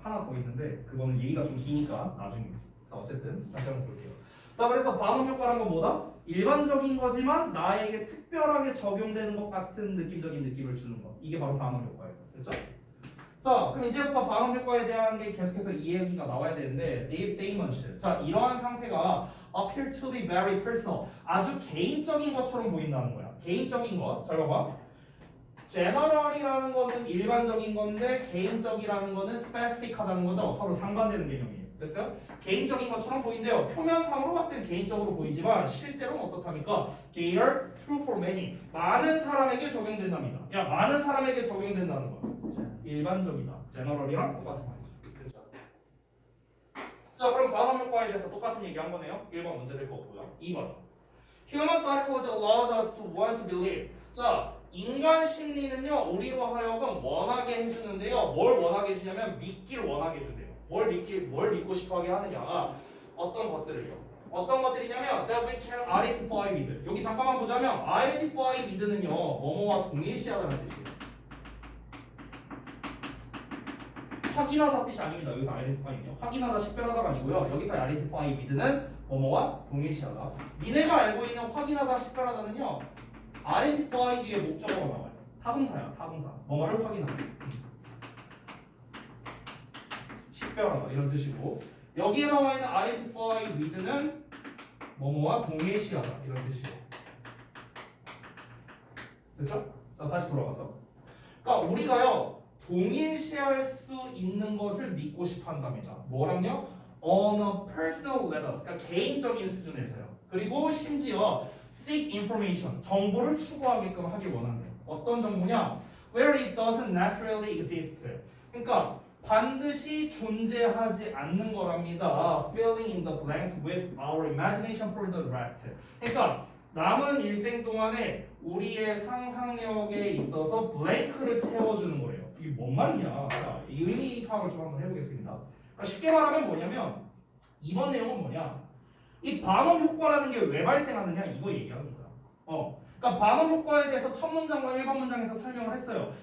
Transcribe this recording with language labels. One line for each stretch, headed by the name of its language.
Korean: 하나 더 있는데 그거는 얘기가 좀 기니까 나중에. 자 어쨌든 다시 한번 볼게요. 자 그래서 반응 효과란 건 뭐다? 일반적인 거지만 나에게 특별하게 적용되는 것 같은 느낌적인 느낌을 주는 것. 이게 바로 반응 효과예요. 됐죠? 자 그럼 이제부터 반응 효과에 대한 게 계속해서 이야기가 나와야 되는데
English: these statements.
Korean: 자 이러한 상태가
English: appear to be very personal.
Korean: 아주 개인적인 것처럼 보인다는 거야. 개인적인 것. 잘 봐봐. general이라는 거는 일반적인 건데 개인적이라는 거는 specific하다는 거죠. 서로 상반되는 개념이에요. 됐어요? 개인적인 것처럼 보인대요. 표면상으로 봤을 때는 개인적으로 보이지만 실제로는 어떻답니까?
English: They are true for many.
Korean: 많은 사람에게 적용된답니다. 야, 많은 사람에게 적용된다는 거. 일반적이다. general이랑 똑같은 말이죠. 그렇죠? 자, 그럼 반응 효과에 대해서 똑같은 얘기 한 거네요. 1번 문제 될 거 없고요. 2번.
English: Human psychology allows us to want to believe.
Korean: 자, 인간 심리는요, 우리로 하여금 원하게 해주는데요. 뭘 원하게 해주냐면 믿기를 원하게 해준대요. 뭘 믿고 싶어하게 하느냐? 어떤 것들을요. 어떤 것들이냐면
English: that we can identify with.
Korean: 여기 잠깐만 보자면 identify with는요, 뭐뭐와 동일시하다는 뜻이에요. 확인하다 뜻이 아닙니다. 여기서 identify는요. 확인하다, 식별하다가 아니고요. 여기서 identify with는 뭐뭐와 동일시하다. 니네가 알고 있는 확인하다, 식별하다는요. identify 뒤에 목적어가 나와요. 타동사야, 타동사. 뭐뭐를 확인하다. 식별하다 이런 뜻이고 여기에 나와 있는 identify with는 뭐뭐와 동일시하다 이런 뜻이고 됐죠? 자 다시 돌아가서 그러니까 우리가요 동일시할 수 있는 것을 믿고 싶어 한답니다. 뭐랑요?
English: On a personal level
Korean: 그러니까 개인적인 수준에서요. 그리고 심지어
English: seek information
Korean: 정보를 추구하게끔 하길 원한대요. 어떤 정보냐?
English: Where it doesn't necessarily exist
Korean: 그러니까 반드시 존재하지 않는 거랍니다.
English: Filling in the blanks with our imagination for the rest.
Korean: 그러니까 남은 일생 동안에 우리의 상상력에 있어서 블랭크를 채워주는 거예요. 이게 뭔 말이냐? 자, 이 의미 파악을 좀 한번 해보겠습니다. 그러니까 쉽게 말하면 뭐냐면 이번 내용은 뭐냐? 이 반음 효과라는 게 왜 발생하느냐 이거 얘기하는 거야. 그러니까 반음 효과에 대해서 첫 문장과 1번 문장에서 설명을 했어요.